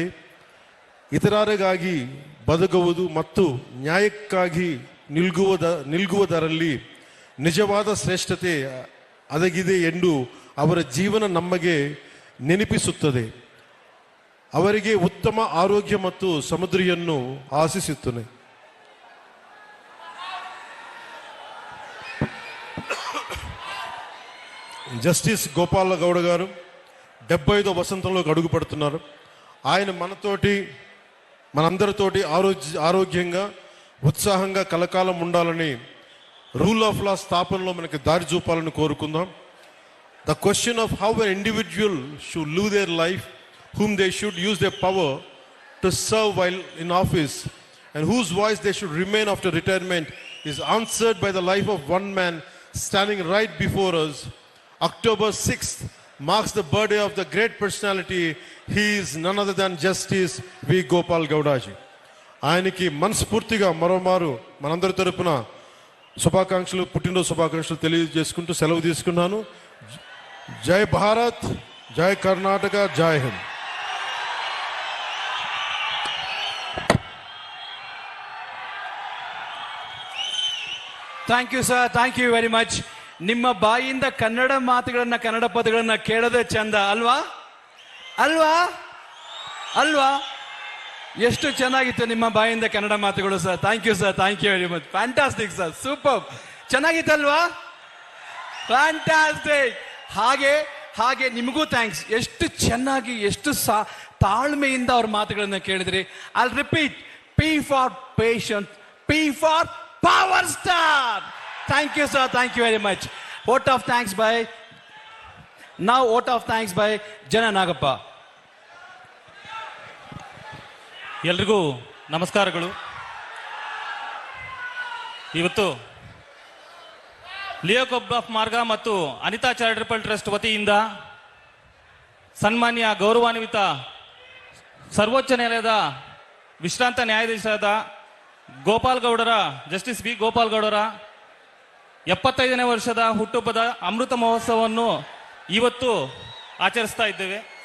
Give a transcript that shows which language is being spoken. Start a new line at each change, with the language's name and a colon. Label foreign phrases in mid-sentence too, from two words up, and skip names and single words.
Kannada: ಇತರರಿಗಾಗಿ ಬದುಕುವುದು ಮತ್ತು ನ್ಯಾಯಕ್ಕಾಗಿ ನಿಲ್ಗುವುದರಲ್ಲಿ ನಿಜವಾದ ಶ್ರೇಷ್ಠತೆ ಅಡಗಿದೆ ಎಂದು ಅವರ ಜೀವನ ನಮಗೆ ನೆನಪಿಸುತ್ತದೆ. ಅವರಿಗೆ ಉತ್ತಮ ಆರೋಗ್ಯ ಮತ್ತು ಸಮೃದ್ಧಿಯನ್ನು ಆಶಿಸುತ್ತೇನೆ.
Telugu: జస్టిస్ గోపాల గౌడ గారు 75వ వసంతంలోకి అడుగు పడుతున్నారు. ఆయన మనందరితోటి ఆరోగ్యంగా ఉత్సాహంగా కలకాలం ఉండాలని
English: rule of law
Telugu: స్థాపనలో మనకి దారి చూపాలని కోరుకుందాం.
English: the question of how an individual should live their life, whom they should use their power to serve while in office and whose voice they should remain after retirement is answered by the life of one man standing right before us. October 6th marks the birthday of the great personality. He is none other than Justice V. Gopal Gowdaji.
Telugu: ఆయనకి మనస్ఫూర్తిగా మరోమారు మనందరి తరపున శుభాకాంక్షలు, పుట్టినరోజు శుభాకాంక్షలు తెలియజేసుకుంటూ సెలవు తీసుకున్నాను.
Hindi: जय भारत, जय कर्नाटक, जय हिंद.
English: thank you sir, thank you very much.
Kannada: ನಿಮ್ಮ ಬಾಯಿಯಿಂದ ಕನ್ನಡ ಮಾತುಗಳನ್ನ, ಕನ್ನಡ ಪದಗಳನ್ನ ಕೇಳೋದೇ ಚಂದ ಅಲ್ವಾ? ಅಲ್ವಾ? ಅಲ್ವಾ? ಎಷ್ಟು ಚೆನ್ನಾಗಿತ್ತು ನಿಮ್ಮ ಬಾಯಿಂದ ಕನ್ನಡ ಮಾತುಗಳು ಸರ್.
English: thank you sir, thank you very much. fantastic sir, super. ಚೆನ್ನಾಗಿತ್ತಲ್ವಾ?
Kannada: ಫ್ಯಾಂಟಾಸ್ಟಿಕ್. ಹಾಗೆ ನಿಮಗೂ ಥ್ಯಾಂಕ್ಸ್. ಎಷ್ಟು ಚೆನ್ನಾಗಿ, ಎಷ್ಟು ತಾಳ್ಮೆಯಿಂದ ಅವ್ರ ಮಾತುಗಳನ್ನ ಕೇಳಿದ್ರಿ.
English: I repeat, P for patience, P for power star. Thank you sir, thank you very much. Vote of thanks by Jana Nagappa.
Kannada: ಎಲ್ರಿಗೂ ನಮಸ್ಕಾರಗಳು. ಇವತ್ತು ಲಿಯೋ ಕ್ಲಬ್ ಆಫ್ ಮಾರ್ಗ ಮತ್ತು ಅನಿತಾ ಚಾರಿಟಬಲ್ ಟ್ರಸ್ಟ್ ವತಿಯಿಂದ ಸನ್ಮಾನ್ಯ ಗೌರವಾನ್ವಿತ ಸರ್ವೋಚ್ಚ ನ್ಯಾಯಾಲಯದ ವಿಶ್ರಾಂತ ನ್ಯಾಯಾಧೀಶರಾದ ಜಸ್ಟಿಸ್ ಬಿ ಗೋಪಾಲ್ ಗೌಡರ 75ನೇ ವರ್ಷದ ಹುಟ್ಟುಹಬ್ಬದ ಅಮೃತ ಮಹೋತ್ಸವವನ್ನು ಇವತ್ತು ಆಚರಿಸ್ತಾ ಇದ್ದೇವೆ.